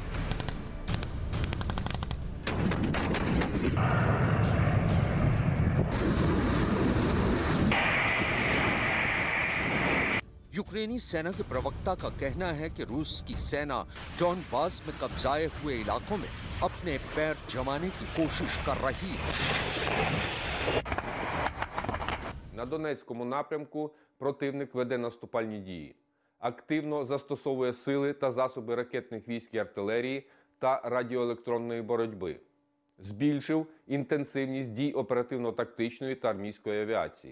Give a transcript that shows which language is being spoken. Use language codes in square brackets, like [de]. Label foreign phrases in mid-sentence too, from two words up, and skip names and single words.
[hi] यूक्रेनी सेना के प्रवक्ता का कहना है कि रूस की सेना डॉनबास में कब्जाए हुए इलाकों में अपने पैर जमाने की कोशिश कर रही है। [uk] На Донецькому напрямку противник веде наступальні дії. Активно застосовує сили та засоби ракетних військ і артилерії та радіоелектронної боротьби. Збільшив інтенсивність дій оперативно-тактичної та армійської авіації.